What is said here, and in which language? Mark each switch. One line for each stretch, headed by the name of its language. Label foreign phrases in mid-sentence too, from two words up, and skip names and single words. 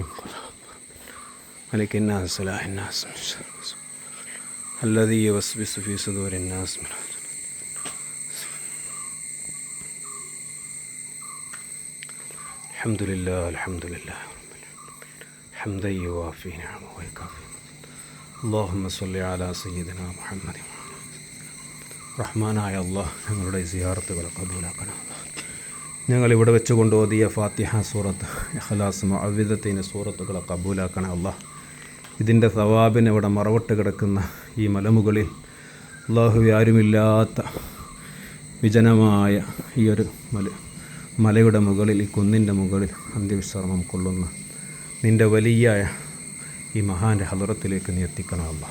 Arabic: قل ملك الناس إله الناس من شر الذي يوسوس في صدور الناس من الحمد لله الحمد لله حمدا يوافي نعمه ويكافي. اللهم صل على سيدنا محمد.
Malayalam: റഹ്മാനായ അല്ലാഹ്, ഞങ്ങളുടെ സിയാറത്തുകളെ കബൂലാക്കണം. ഞങ്ങളിവിടെ വെച്ച് കൊണ്ടോതിയ ഫാത്തിഹ സൂറത്ത്, ഇഖ്ലാസ്, മുഅവ്വിദത്തൈൻ സൂറത്തുകളെ കബൂലാക്കണം അല്ലാഹ്. ഇതിൻ്റെ സവാബിന് ഇവിടെ മറവിട്ട് കിടക്കുന്ന ഈ മലമുകളിൽ അല്ലാഹു ആരുമില്ലാത്ത വിജനമായ ഈ ഒരു മലയുടെ മുകളിൽ, ഈ കുന്നിൻ്റെ മുകളിൽ അന്ത്യവിശ്രമം കൊള്ളുന്ന നിൻ്റെ വലിയ ഈ മഹാൻ്റെ ഹദറത്തിലേക്ക് നീ എത്തിക്കണം അല്ലാഹ്.